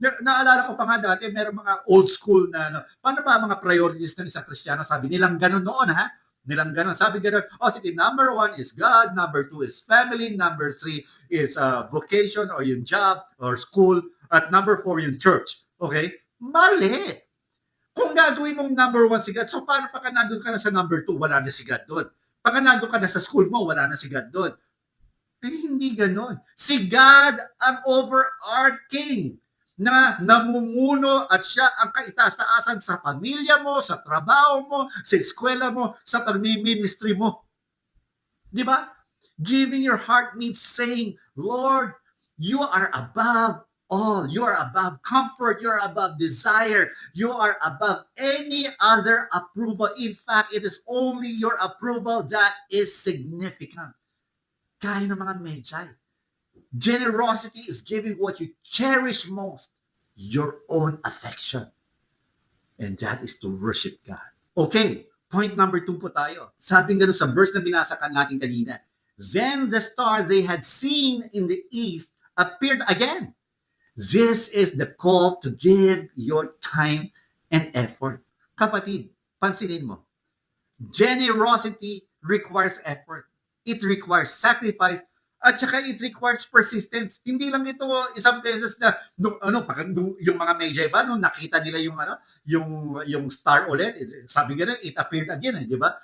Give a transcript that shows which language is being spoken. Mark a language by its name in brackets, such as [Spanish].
[Filipino] Naalala ko pa nga dati, merong mga old school na paano ba mga priorities ng isang Kristiyano? Sabi nilang ganun noon, ha? Nilang ganun. Sabi ganun, sige, [English] number 1 is God, number 2 is family, number 3 is vocation or yung job or school, at number 4 yung church. [Filipino] Okay? Mali. Kung gagawin mong number 1 si God, so paano pagka nandun ka na sa number 2, wala na si God doon. Pagka nandun ka na sa school mo, wala na si God doon. Pero hindi ganon. Si God ang overarching na namumuno at siya ang kaitaas-taasan sa pamilya mo, sa trabaho mo, sa eskwela mo, sa pagmi-ministry mo. Di ba? [English] Giving your heart means saying, Lord, you are above all. You are above comfort. You are above desire. You are above any other approval. In fact, it is only your approval that is significant. [Filipino] Kaya ng mga Magi. [English] Generosity is giving what you cherish most, your own affection. And that is to worship God. Okay, point number 2 [Filipino] po tayo. Sabi nga sa verse na binasakan natin kanina. [English] Then the star they had seen in the east appeared again. This is the call to give your time and effort. [Filipino] Kapatid, pansinin mo. [English] Generosity requires effort. It requires sacrifice, [Filipino] at saka [English] it requires persistence. [Filipino] Hindi lang ito isang beses na yung mga Magi ba nung nakita nila yung star ulit, sabi nga [English] it appeared again, [Filipino] di ba?